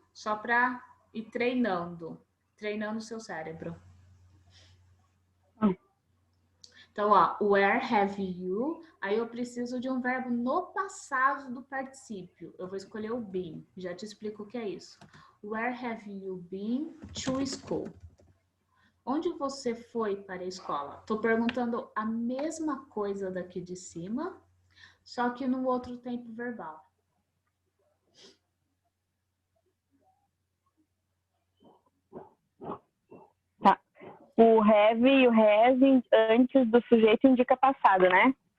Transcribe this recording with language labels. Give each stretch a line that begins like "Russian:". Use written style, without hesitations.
Portuguese: Só para ir treinando o seu cérebro. Então, ó,
English: where have you?
Portuguese: Aí eu preciso de um verbo no passado do particípio. Eu vou escolher o been. Já te explico o que é isso.
English: Where have you been to school?
Portuguese: Onde você foi para a escola? Estou perguntando a mesma coisa daqui de cima, só que no outro tempo verbal. Tá. O have e o has antes do sujeito indica passado, né?